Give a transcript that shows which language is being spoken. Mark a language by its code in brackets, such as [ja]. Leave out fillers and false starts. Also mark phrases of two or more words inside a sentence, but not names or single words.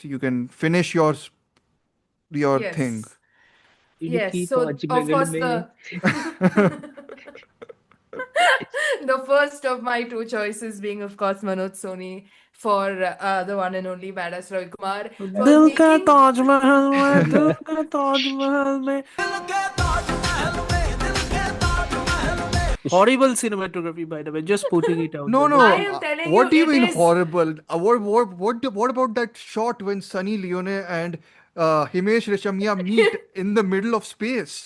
[en] You can finish your thing. Yes. Yes. So of course the the first of my two choices being of course Manoj Soni for the one and only badass Ravi Kumar for [hi] दिल का [en] making [hi] ताजमहल में दिल का ताजमहल में [en] horrible cinematography, by the way, just putting it out No, there. I no. am telling you What do you it mean is horrible? What about that shot when Sunny Leone and Himesh Reshammiya meet in the middle of space?